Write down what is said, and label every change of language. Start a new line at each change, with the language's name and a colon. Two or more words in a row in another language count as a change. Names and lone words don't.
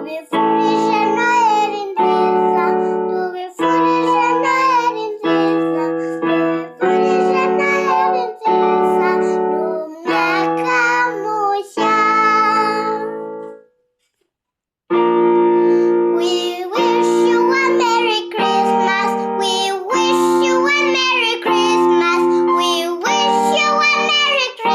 Kinyarwanda: Tubifurije Noheri nziza, tubifurije Noheri nziza, tubifurije Noheri nziza, n'umwaka mushya.
English: We wish you a Merry Christmas, we wish you a Merry Christmas, we wish you a Merry